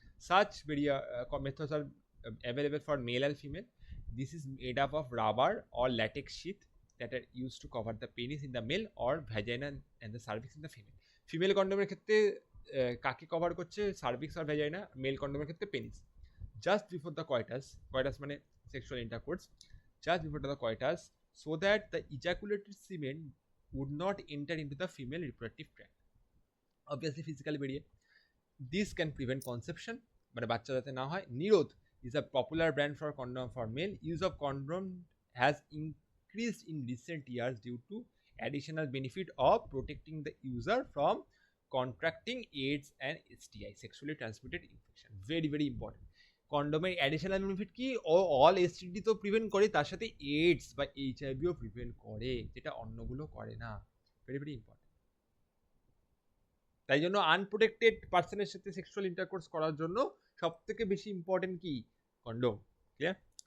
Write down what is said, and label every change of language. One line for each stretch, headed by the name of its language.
English: Such methods are available for male and female. This is made up of rubber or latex sheath that are used to cover the penis in the male or vagina and the cervix in the female.
Bangla: Female কন্ডোমের ক্ষেত্রে কাকে cover করছে? Cervix আর vagina. Mail কন্ডোমের ক্ষেত্রে penis.
English: Just before the coitus মানে sexual intercourse, just before the coitus, so that the ejaculated semen would not enter into the female reproductive tract. Obviously physically বেরিয়ে, this can prevent conception,
Bangla: মানে বাচ্চা যাতে না হয়।
English: Nirodh is a popular brand for condom for male. Use of condom has increased in recent years due to additional benefit of protecting the user from contracting AIDS and STI, sexually transmitted infection. Very very important. কন্ডোমের additional benefit কি?
Bangla: ও all STD তো prevent করে, তার সাথে AIDS বা এইচআইভিও prevent করে, যেটা অন্যগুলো করে না। Very very important. তাই জন্য আনপ্রোটেক্টেড পার্সনের সাথে সেক্সুয়াল ইন্টারকোর্স করার জন্য সব থেকে বেশি ইম্পর্টেন্ট কি কন্ডোম, ক্লিয়ার?